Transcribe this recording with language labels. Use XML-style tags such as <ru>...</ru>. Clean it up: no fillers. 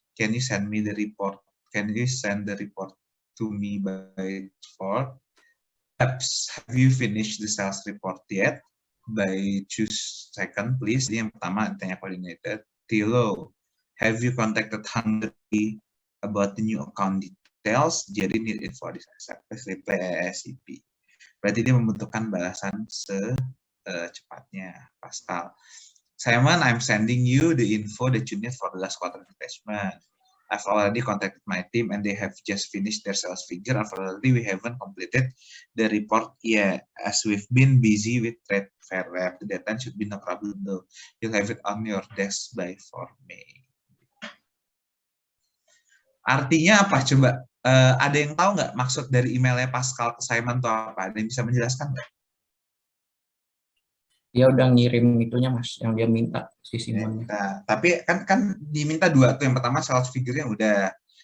<en>Can you send me the report? Can you send the report to me by 4? Perhaps, have you finished the sales report yet? By choose second, please.</en> <id>Jadi yang pertama tanya</id> <en>coordinated. Tilo, have you contacted Hungary about the new account details? Jadi need info di reply ASAP.</en> <id>Berarti dia membutuhkan balasan secepatnya. Pascal.</id> <en>Simon, I'm sending you the info that you need for the last quarter investment. I've already contacted my team and they have just finished their sales figure. Unfortunately, we haven't completed the report yet as we've been busy with trade fair rep. The deadline should be no problem though. You'll have it on your desk by 4 May.</en> <id>Artinya apa? Coba ada yang tahu nggak maksud dari emailnya Pascal ke Simon itu apa? Ada yang bisa menjelaskan nggak? Dia udah ngirim itunya Mas, yang dia minta si Simonnya. Nah, tapi kan diminta 2 tuh. Yang pertama sales figure-nya udah.</id>